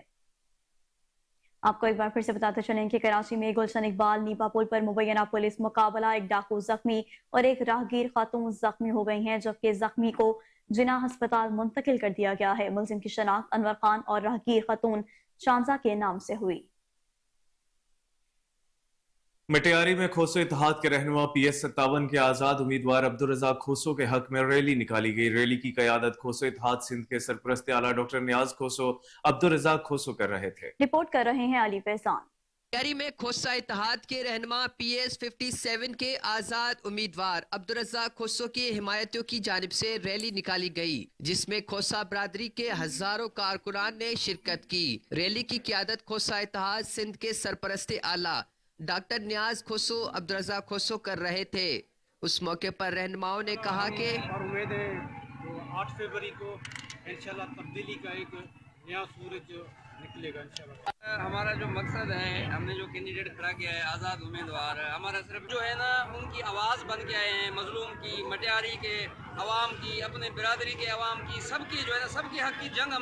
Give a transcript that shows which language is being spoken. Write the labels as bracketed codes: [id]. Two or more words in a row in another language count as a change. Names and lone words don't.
[ur] آپ کو ایک بار پھر سے بتاتے چلیں کہ کراچی میں گلشن اقبال نیپا پل پر مبینہ پولیس مقابلہ، ایک ڈاکو زخمی اور ایک راہگیر خاتون زخمی ہو گئی ہیں، جبکہ زخمی کو جنہیں اسپتال منتقل کر دیا گیا ہے. ملزم کی شناخت انور خان اور راہگیر خاتون شانزہ کے نام سے ہوئی. مٹیاری میں کھوسو اتحاد کے رہنما PS 57 کے آزاد امیدوار عبدالرزاق کھوسو کے حق میں ریلی نکالی گئی. ریلی کی قیادت کھوسو اتحاد سندھ کے سرپرست اعلیٰ ڈاکٹر نیاز کھوسو عبدالرزاق کھوسو کر رہے تھے. رپورٹ کر رہے ہیں علی فیضان. مٹیاری میں کھوسہ اتحاد کے رہنما PS 57 کے آزاد امیدوار عبدالرزاق کھوسو کے حمایتیوں کی جانب سے ریلی نکالی گئی، جس میں کھوسہ برادری کے ہزاروں کارکنان نے شرکت کی. ریلی کی قیادت کھوسہ اتحاد سندھ کے سرپرست اعلیٰ ڈاکٹر نیاز کھوسو عبدالرزاق کھوسو کر رہے تھے. اس موقع پر رہنماؤں نے کہا کہ امید ہے تو 8 فروری کو [ar] إن شاء الله [ur] تبدیلی کا ایک نیا سورج نکلے گا [ar] إن شاء الله. [ur] ہمارا جو مقصد ہے، ہم نے جو کینڈیڈیٹ کھڑا کیا ہے آزاد امیدوار، ہمارا صرف جو ہے نا ان کی آواز بن کے آئے ہیں، مظلوم کی، مٹیاری کے عوام کی، اپنے برادری کے عوام کی، سب کی جو ہے نا سب کی حق کی جنگ ہم.